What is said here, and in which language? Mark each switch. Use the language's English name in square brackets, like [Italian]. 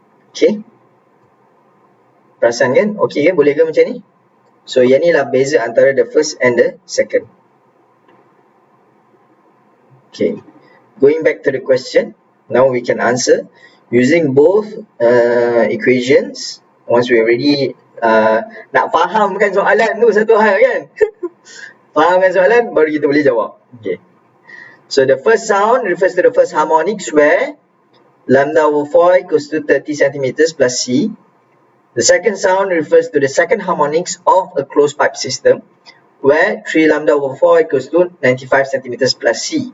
[Malay] Okay. Perasan kan? Okay kan? Boleh ke macam ni? So yang ni lah beza antara [English] the first and the second. Okay. Going back to the question, now we can answer using both equations. Once we already [Malay] nak fahamkan soalan tu satu hal kan. Fahamkan soalan baru kita boleh jawab. Okay. [English] So the first sound refers to the first harmonics where lambda over 4 equals to 30 centimeters plus C. The second sound refers to the second harmonics of a closed pipe system where 3 lambda over 4 equals to 95 centimeters plus C.